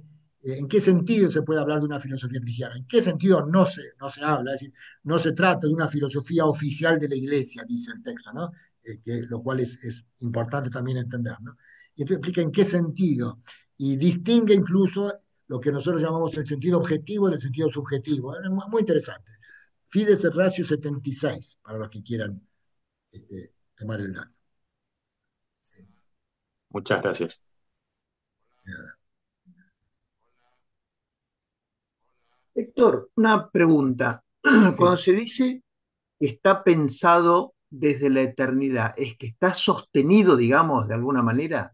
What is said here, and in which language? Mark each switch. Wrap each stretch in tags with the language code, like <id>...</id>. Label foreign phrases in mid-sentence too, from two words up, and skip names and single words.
<es>¿En qué sentido se puede hablar de una filosofía cristiana? ¿En qué sentido no se habla? Es decir, no se trata de una filosofía oficial de la Iglesia, dice el texto, ¿no? Lo cual es importante también entender, ¿no? Y entonces explica en qué sentido, y distingue incluso lo que nosotros llamamos el sentido objetivo del sentido subjetivo. Es muy interesante. Fides et Ratio 76, para los que quieran tomar el dato. Muchas gracias. Héctor, una pregunta. Cuando Sí, se dice que está pensado desde la eternidad, ¿es que está sostenido, digamos, de alguna manera?</es>